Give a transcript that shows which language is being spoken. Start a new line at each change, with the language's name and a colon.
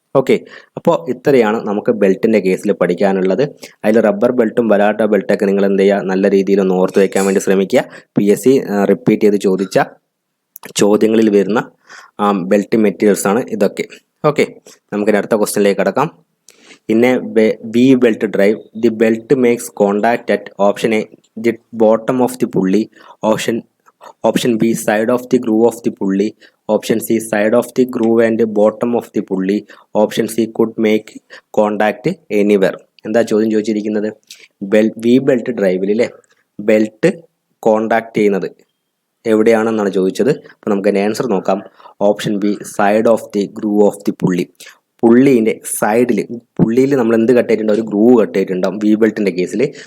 Malayalam: Okay, അപ്പോൾ ഇത്രയാണ് നമുക്ക് ബെൽറ്റിൻ്റെ കേസിൽ പഠിക്കാനുള്ളത്. അതിൽ റബ്ബർ ബെൽറ്റും ബലാട്ട ബെൽറ്റൊക്കെ നിങ്ങൾ എന്ത് ചെയ്യുക, നല്ല രീതിയിൽ ഒന്ന് ഓർത്ത് വയ്ക്കാൻ വേണ്ടി ശ്രമിക്കുക. PSC റിപ്പീറ്റ് ചെയ്ത് ചോദിച്ച ചോദ്യങ്ങളിൽ വരുന്ന ബെൽറ്റ് മെറ്റീരിയൽസ് ആണ് ഇതൊക്കെ. ഓക്കെ, നമുക്കിനി അടുത്ത ക്വസ്റ്റ്യനിലേക്ക് കടക്കാം.
English: In a V belt drive, the belt makes contact at option A, the bottom of the pulley, option B, side of the groove of the pulley, option C, side of the groove and bottom of the pulley, option C, could make contact anywhere.
Malayalam: എന്താ ചോദ്യം ചോദിച്ചിരിക്കുന്നത്? V belt ഡ്രൈവിൽ belt contact ചെയ്യുന്നത് എവിടെയാണെന്നാണ് ചോദിച്ചത്. അപ്പോൾ നമുക്ക് അതിൻ്റെ answer നോക്കാം.
English: Option B, side of the groove of the pulley.
Malayalam: പുള്ളീൻ്റെ പുള്ളിയിൽ നമ്മൾ എന്ത് കട്ട് ചെയ്തിട്ടുണ്ടാവും? ഒരു ഗ്രൂവ് കട്ട് ചെയ്തിട്ടുണ്ടാവും V ബെൽറ്റിൻ്റെ കേസിൽ.